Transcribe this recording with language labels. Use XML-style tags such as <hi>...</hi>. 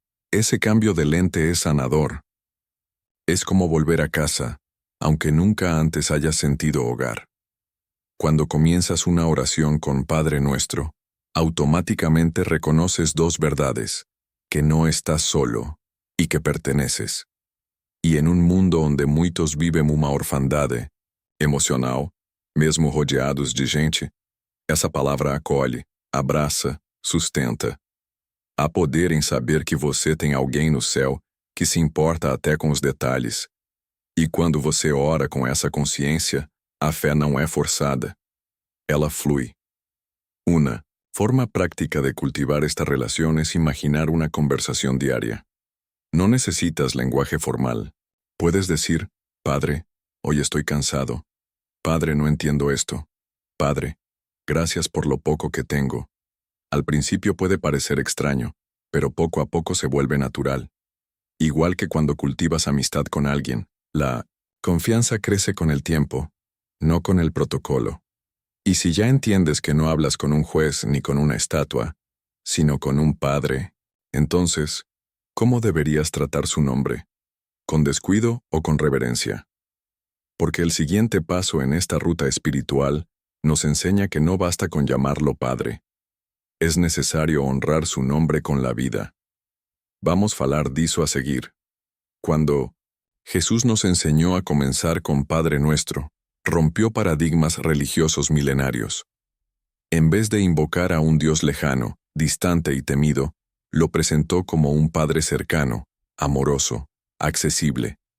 <es>Ese cambio de lente es sanador. Es como volver a casa, aunque nunca antes hayas sentido hogar. Cuando comienzas una oración con Padre Nuestro, automáticamente reconoces dos verdades, que no estás solo y que perteneces.</es> <pt>E em mundo onde muitos vivem uma orfandade emocional, mesmo rodeados de gente, essa palavra acolhe, abraça, sustenta. Há poder em saber que você tem alguém no céu que se importa até com os detalhes. E quando você ora com essa consciência, a fé não é forçada. Ela flui.</pt> <es>Una forma práctica de cultivar esta relación es imaginar una conversación diaria. No necesitas lenguaje formal. Puedes decir, Padre, hoy estoy cansado. Padre, no entiendo esto. Padre, gracias por lo poco que tengo. Al principio puede parecer extraño, pero poco a poco se vuelve natural. Igual que cuando cultivas amistad con alguien, la confianza crece con el tiempo, no con el protocolo. Y si ya entiendes que no hablas con un juez ni con una estatua, sino con un Padre, entonces, ¿cómo deberías tratar su nombre? ¿Con descuido o con reverencia? Porque el siguiente paso en esta ruta espiritual nos enseña que no basta con llamarlo Padre. Es necesario honrar su nombre con la vida.</es> <pt>Vamos a falar disso a seguir.</pt> <es>Cuando Jesús nos enseñó a comenzar con Padre Nuestro, rompió paradigmas religiosos milenarios. En vez de invocar a un Dios lejano, distante y temido, lo presentó como un Padre cercano, amoroso, accesible.</es>